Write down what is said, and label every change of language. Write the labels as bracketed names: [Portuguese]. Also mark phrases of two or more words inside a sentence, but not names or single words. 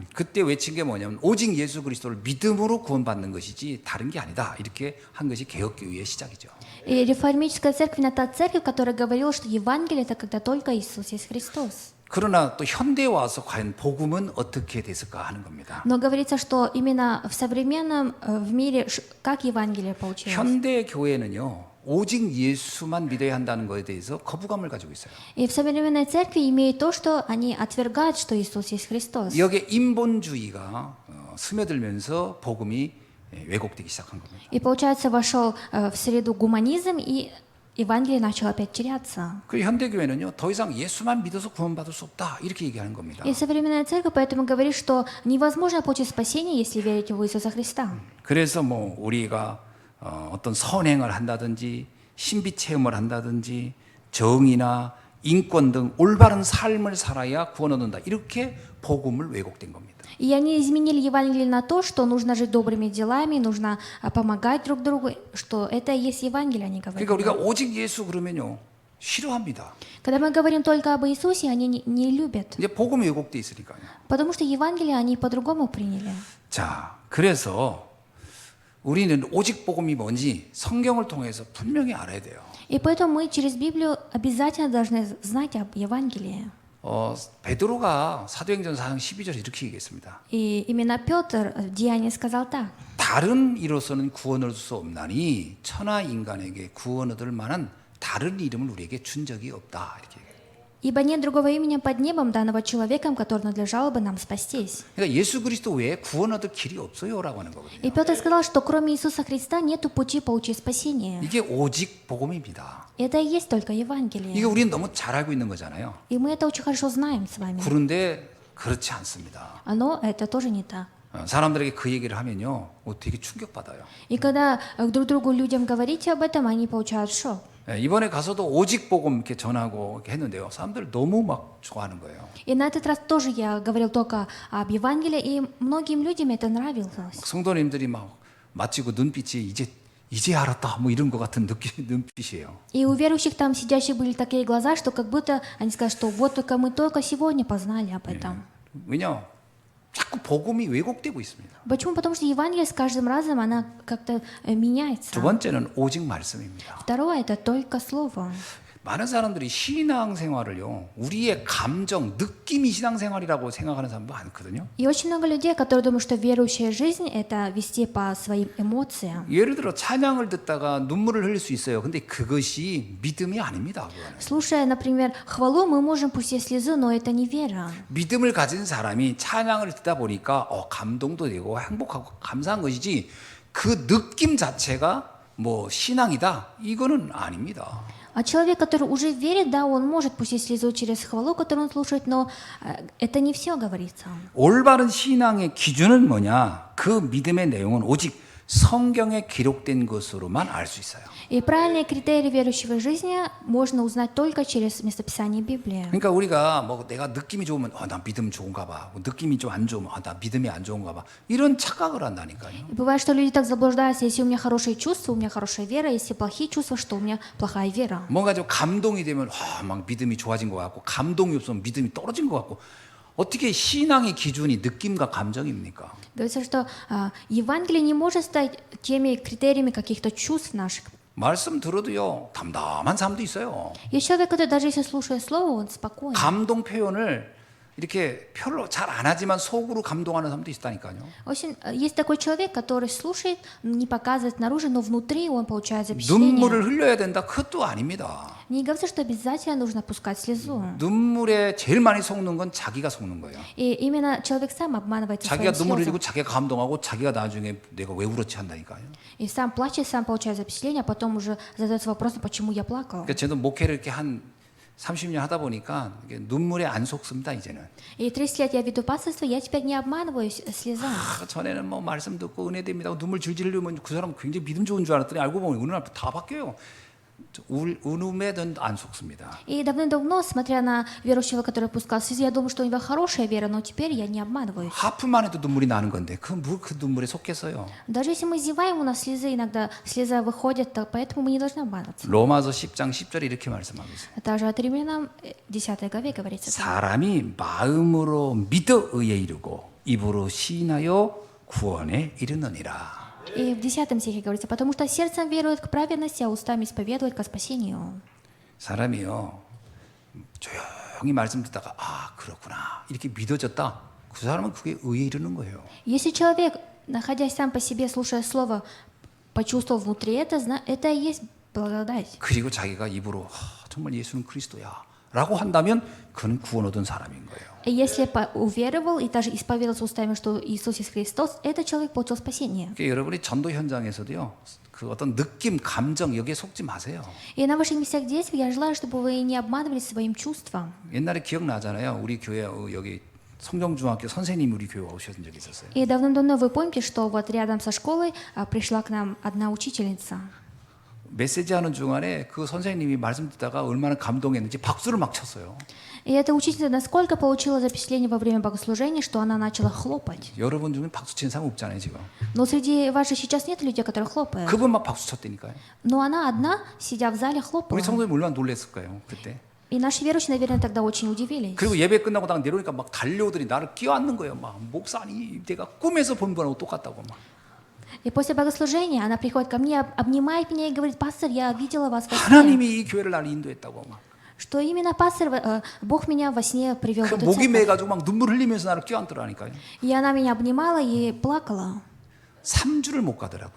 [Korean] 그때 외친 게 뭐냐면 오직 예수 그리스도를 믿음으로 구원받는 것이지 다른 게 아니다. 이렇게 한 것이 개혁교회의 시작이죠. [Russian] И реформическая церковь, это та церковь, которая говорила, что Евангелие это когда только Иисус есть Христос. [Korean] 그러나 또 현대에 와서 과연 복음은 어떻게 됐을까 하는 겁니다. [Russian] Но говорится, что именно в современном в мире как Евангелие получилось. [Korean] 현대 교회는요. 오직 예수만 믿어야 한다는 것에 대해서 거부감을 가지고 있어요. [Russian] И в современной церкви имеет то, что они отвергают, что Иисус есть Христос. [Korean] 여기에 인본주의가 스며들면서 복음이 왜곡되기 시작한 겁니다. [Russian] И получается, вошел в среду гуманизм, и Евангелие начало опять теряться. [Korean] 그 현대 교회는요, 더 이상 예수만 믿어서 구원받을 수 없다 이렇게 얘기하는 겁니다. [Russian] И современная церковь поэтому говорит, что невозможно получить спасение, если верить в Иисуса Христа. [Korean] 그래서 뭐 우리가 어떤 선행을 한다든지 신비 체험을 한다든지 정의나 인권 등 올바른 삶을 살아야 구원 얻는다 이렇게 복음을 왜곡된 겁니다. [Russian] И они изменили Евангелие на то, что нужно жить добрыми делами, нужно помогать друг другу, что это и есть Евангелие, они говорят. [Korean] 그러니까 우리가 오직 예수 그러면요 싫어합니다. [Russian] Когда мы говорим только об Иисусе, они не любят, [Korean] 이제 복음이 왜곡돼 있으니까요. [Russian] потому что Евангелие они по-другому приняли. [Korean] 자, 그래서 우리는 오직 복음이 뭔지 성경을 통해서 분명히 알아야 돼요. [Russian] И поэтому мы через Библию обязательно должны знать об Евангелии. [Korean] 베드로가 사도행전 4장 12절에 이렇게 얘기했습니다. [Russian] И именно Петр в Деянии сказал так. [Korean] 다른 이로서는 구원을 얻을 수 없나니 천하 인간에게 구원 얻을 만한 다른 이름을 우리에게 준 적이 없다. 이렇게 얘기해요. [Russian] Ибо нет другого имени под небом, данного человеком, который надлежало бы нам спастись. [Korean] 그러니까 예수 그리스도 외에 구원 얻을 길이 없어요라고 하는 거거든요. [Russian] И Петр сказал, что кроме Иисуса Христа нету пути получить спасение. [Korean] 이게 오직 복음입니다. [Russian] Это и есть только [Korean] 이게 [Russian] Евангелие. [Korean] 우리는 너무 잘 알고 있는 거잖아요. [Russian] И мы это очень хорошо знаем с вами. [Korean] 그런데 그렇지 않습니다. [Russian] Но это тоже не так. [Korean] 사람들에게 그 얘기를 하면요, 되게 충격받아요. [Russian] И когда друг другу людям говорите об этом, они получают шок. [Korean] 이번에 가서도 오직 복음 이렇게 전하고 이렇게 했는데요. 사람들 너무 막 좋아하는 거예요. [Russian] И на этот раз тоже я говорил только об Евангелии, и многим людям это нравилось. [Korean] 성도님들이 막 마치고 눈빛이 이제 알았다 뭐 이런 것 같은 눈빛이에요. [Russian] И у верующих там сидящих были такие глаза, что как будто они сказали, что вот только мы только сегодня познали об этом. [Korean] 왜냐? 자꾸 복음이 왜곡되고 있습니다. [Russian] Почему? Потому что Евангелие с каждым разом она как-то меняется. [Korean] 두 번째는 오직 말씀입니다. [Russian] Второе это только слово. [Korean] 많은 사람들이 신앙생활을요, 우리의 감정, 느낌이 신앙생활이라고 생각하는 사람도 많거든요. [Russian] И очень много людей, которые думают, что верующая жизнь это вести по своим эмоциям. [Korean] 예를 들어 찬양을 듣다가 눈물을 흘릴 수 있어요. 근데 그것이 믿음이 아닙니다. 그거는. [Russian] Слушая, например, хвалу, мы можем пустить слезу, но это не вера. [Korean] 믿음을 가진 사람이 찬양을 듣다 보니까 감동도 되고 행복하고 감사한 것이지 그 느낌 자체가 뭐 신앙이다 이거는 아닙니다. [Russian] А человек, который уже верит, да, он может пустить слезу через хвалу, которую он слушает, но это не все говорится. [Korean] 올바른 신앙의 기준은 뭐냐? 그 믿음의 내용은 오직 성경에 기록된 것으로만 알 수 있어요. [Russian] И правильные критерии верующего жизни можно узнать только через местописание Библии. [Korean] 그러니까 우리가 뭐 내가 느낌이 좋으면 나 믿음 좋은가 봐. 뭐 느낌이 좀 안 좋으면 나 믿음이 안 좋은가 봐. 이런 착각을 한다니까요. [Russian] И бывает, что люди так заблуждаются, если у меня хорошие чувства, у меня хорошая вера, если плохие чувства, что у меня плохая вера. [Korean] 뭔가 좀 감동이 되면 막 믿음이 좋아진 것 같고 감동이 없으면 믿음이 떨어진 것 같고 어떻게 신앙의 기준이 느낌과 감정입니까? [Russian] Говорится, что Евангелие не может стать теми критериями каких-то чувств наших. [Korean] 말씀 들어도요 담담한 사람도 있어요. [Russian] Есть человек, который даже если слушает слово, он спокоен. [Korean] 감동 표현을 이렇게 별로 잘 안 하지만 속으로 감동하는 사람도 있다니까요. [Russian] Очень, есть такой человек, который слушает, не показывает наружу, но внутри он получает запечатление. [Korean] 눈물을 흘려야 된다. 그것도 아닙니다. [Russian] Не говорится, что обязательно нужно пускать слезу. [Korean] 눈물에 제일 많이 속는 건 자기가 속는 거예요. [Russian] И именно человек сам обманывается [Korean] 자기가 [Russian] своим [Korean] 눈물을 [Russian] слезом. [Korean] 흘리고 자기가 감동하고 자기가 나중에 내가 왜 울었지 한다니까요. [Russian] И сам плачет, сам получает запечатление, а потом уже задается вопросом, почему я плакал. [Korean] 그러니까 저도 목회를 이렇게 한 30년 하다 보니까 이게 눈물에 안 속습니다 이제는. [Russian] И 30 лет я веду пасторство, я теперь не обманываюсь слезами. [Korean] 전에는 뭐 말씀 듣고 은혜 됩니다 하고 눈물 질질 흘리면 그 사람 굉장히 믿음 좋은 줄 알았더니 알고 보면 어느 날 다 바뀌어요. 울음에는 안 속습니다. [Russian] И давным-давно, смотря на верующего, который пускал слезы, я думаю, что у него хорошая вера, но теперь я не обманываюсь. [Korean] 하품만 해도 눈물이 나는 건데 그 눈물에 속겠어요. [Russian] Даже если мы зеваем, у нас слезы иногда, слеза выходит, так поэтому мы не должны обманываться. [Korean] 로마서 10장 10절에 이렇게 말씀하고 있어요. [Russian] Также от Римлянам 10 главе говорится. [Korean] 사람이 마음으로 믿어 의에 이르고 입으로 시인하여 구원에 이르느니라. [Russian] И в 10 стихе говорится, потому что сердцем верует к праведности, а устами исповедует ко спасению. [Korean] 사람이요 조용히 말씀 듣다가 아 그렇구나 이렇게 믿어졌다. 그 사람은 그게 의에 이르는 거예요. [Russian] Если человек, находясь сам по себе, слушая слово, почувствовал внутри это, это и есть благодать. [Korean] 그리고 자기가 입으로 정말 예수는 그리스도야라고 한다면 그는 구원 얻은 사람인 거예요. [Russian] И если уверовал и даже исповедовался устами, что Иисус есть Христос, этот человек получил спасение. [Korean] 그러니까 여러분이 전도 현장에서도요 그 어떤 느낌, 감정 여기에 속지 마세요. [Russian] И на ваших местах действий я желаю, чтобы вы не обманывали своим чувством. [Korean] 옛날에 기억나잖아요. 우리 교회 여기 성경중학교 선생님이 우리 교회 오셨던 적이 있었어요. [Russian] И давным-давно вы помните, что вот рядом со школой пришла к нам одна учительница. [Korean] 메시지 하는 중간에 그 선생님이 말씀 듣다가 얼마나 감동했는지 박수를 막 쳤어요. [Russian] И эта учительница насколько получила запечатление во время богослужения, что она начала хлопать. [Korean] 여러분 중에 박수 치는 사람 없잖아요 지금. [Russian] Но среди ваших сейчас нет людей, которые хлопают. [Korean] 그분 막 박수 쳤다니까요. [Russian] Но она одна, сидя в зале, [Korean] 우리 [Russian] хлопала. [Korean] 성도님 얼마나 놀랬을 거예요 그때. [Russian] И наши верующие, наверное, тогда очень удивились. [Korean] 그리고 예배 끝나고 딱 내려오니까 막 달려오더니 나를 껴안는 거예요. 막 목사님 내가 꿈에서 본 분하고 똑같다고 막. [Russian] И после богослужения она приходит ко мне, обнимает меня и говорит: пастор, я видела вас во сне. [Korean] 하나님이 이 교회를 나를 인도했다고 막. [Russian] Что именно пастор, Бог меня во сне привел в [Korean] 그 [Russian] эту [Korean] 목이 [Russian] церковь. [Korean] 매가지고 막 눈물 흘리면서 나를 껴안더라니까요. [Russian] И она меня обнимала и плакала. [Korean] 3주를 못 가더라고요.